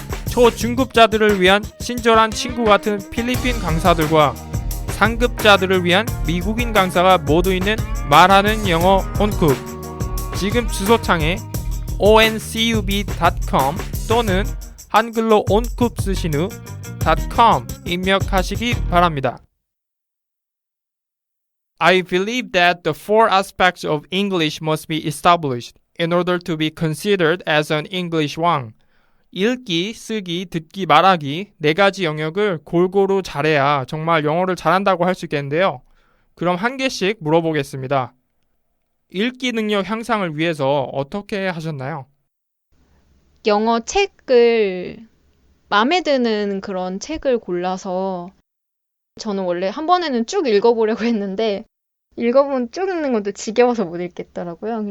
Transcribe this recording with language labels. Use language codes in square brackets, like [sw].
[ko] 초중급자들을 위한 친절한 친구 같은 필리핀 강사들과 상급자들을 위한 미국인 강사가 모두 있는 말하는 영어 온쿱. 지금 주소창에 oncub.com 또는 한글로 온쿱 쓰신 후 .com 입력하시기 바랍니다. [en] I believe that the four aspects of English must be established in order to be considered as an English 왕. [ko] 읽기, 쓰기, 듣기, 말하기 네 가지 영역을 골고루 잘해야 정말 영어를 잘한다고 할 수 있겠는데요. 그럼 한 개씩 물어보겠습니다. 읽기 능력 향상을 위해서 어떻게 하셨나요? 영어 책을 마음에 드는 그런 책을 골라서 저는 원래 한 번에는 쭉 읽어보려고 했는데 읽어보면 쭉 읽는 것도 지겨워서 못 읽겠더라고요.